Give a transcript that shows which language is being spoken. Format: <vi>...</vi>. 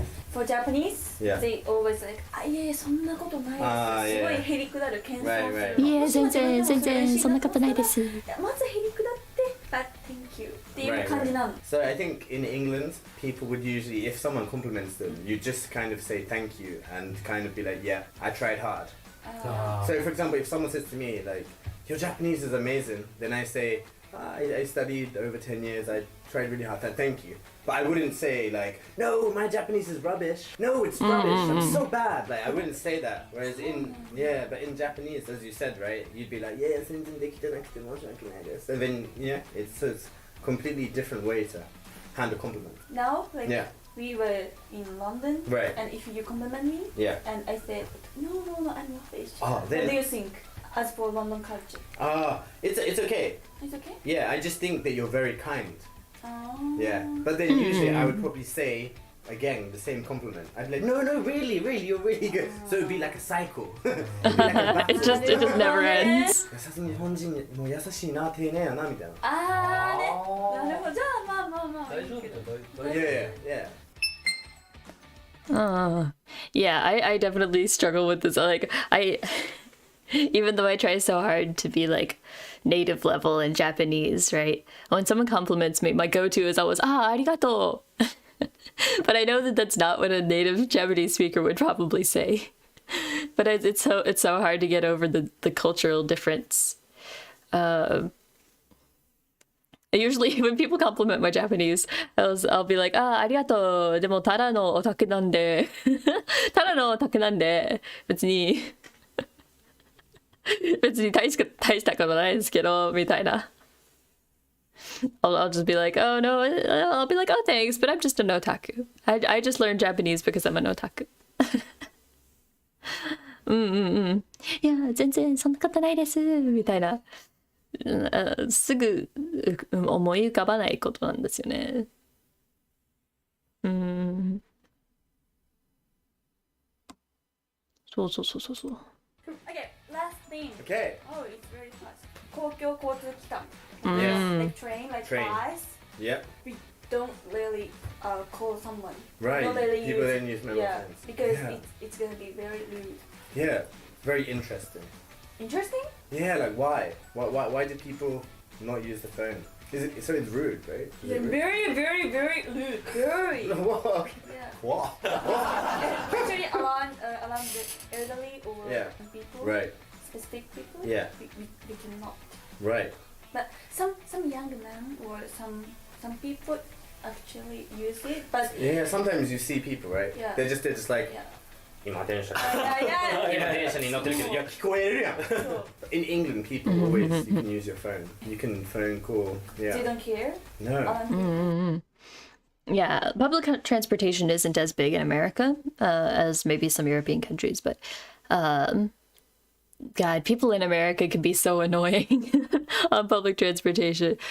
<en>For Japanese, they always like,</en> <ja>いやいやそんなことないです。すごいへりくだる謙遜するの。いや全然そんなことないです。まずへりくだって、</ja> <en>but thank you</en> <ja>っていう感じなの。</ja> <en>So I think in England, people would usually, if someone compliments them, you just kind of say thank you and kind of be like, yeah, I tried hard. So for example, if someone says to me like, your Japanese is amazing, then I say, I studied over 10 years, I tried really hard, thank you. But I wouldn't say like, no, my Japanese is rubbish. No, it's rubbish. I'm so bad. Like I wouldn't say that. Whereas but in Japanese, as you said, right, you'd be like, yeah, and then it's a completely different way to hand a compliment. Now, like we were in London, right? And if you compliment me, and I said, no, I'm not Asian. What do you think? As for London culture. It's okay. It's okay? Yeah, I just think that you're very kind. Yeah, but then usually I would probably say again the same compliment. I'd be like, no, really, you're really good. So it'd be like a cycle. It just never ends.</en> <ja>日本人も優しいな、丁寧やなみたいな。ね。なるほど。じゃあまあいいけど。</ja> <en>Yeah. Yeah, I definitely struggle with this. Like even though I try so hard to be like native level in Japanese, right? When someone compliments me, my go-to is always, arigato. But I know that that's not what a native Japanese speaker would probably say. But it's so hard to get over the cultural difference. Usually when people compliment my Japanese, I'll be like, arigato.</en> <ja>でもただのオタクなんで、ただのオタクなんで、別に大したことないですけどみたいな。</ja> <en>I'll just be like, oh no, I'll be like, oh thanks, but I'm just an otaku. I just learned Japanese because I'm an otaku.</en> <ja>いや全然そんなことないですみたいな。すぐ思い浮かばないことなんですよね。そう。</ja> <en>Okay, last thing. Okay. Oh, it's very fast. 公共交通機関. Like train, like bus. Yep. We don't really call someone. Right. Not really People don't use mobile phones. Because it's gonna be very rude. Yeah. Very interesting. Interesting? Yeah, like why? Why do people not use the phone? So it's rude, right? Yeah, very, very, very rude. Very. What? Yeah. What? Especially around the elderly or people. Right. Specific people. Yeah. We cannot. Right. But some young men or some people actually use it. But yeah, sometimes you see people, right? Yeah. They're just like.</en> <ja>今電車に乗ってるけど、いや聞こえるやん。</ja> <en>In England, people always you can use your phone. You can phone call. Yeah. They don't care. No. Yeah, public transportation isn't as big in America as maybe some European countries, but God, people in America can be so annoying on public transportation.</en>